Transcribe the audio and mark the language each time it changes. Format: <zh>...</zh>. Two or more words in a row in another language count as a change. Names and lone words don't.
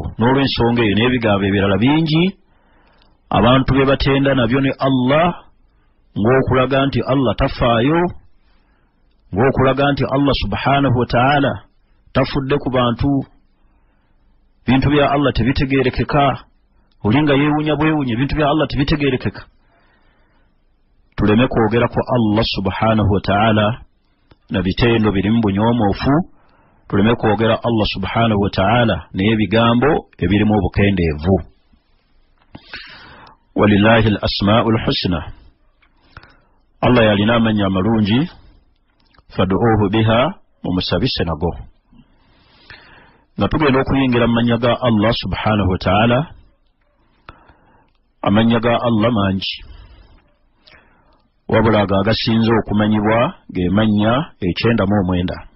<lg>N'olw'ensonga eyo n'ebigambo ebirala bingi abantu be batenda nabyo ne Allah, ng'okulaga nti Allah tafaayo, ng'okulaga nti Allah</lg> <ar>سبحانه وتعالى</ar> <lg>tafudde ku bantu, bintu bya Allah tebitegeerekeka, olinga yeewunya bwewunya bintu bya Allah tebitegeerekeka. Tuleme kwogera ku Allah</lg> <ar>سبحانه وتعالى</ar> <lg>na bitendo birimu bunyoomoofu, tuleme kwogera Allah</lg> <ar>سبحانه وتعالى</ar> <lg>n'ebigambo ebirimu obukendeevu.</lg> <ar>ولله الأسماء الحسنى,</ar> <lg>Allah yalina amannya amalungi,</lg> <ar>فادعوه بها,</ar> <lg>mumusabise nago. Nga tugenda okuyingira mu mannya ga Allah</lg> <ar>سبحانه وتعالى,</ar> <lg>amannya ga Allah mangi, wabula ago agasinze okumanyibwa ge mannya 99.</lg>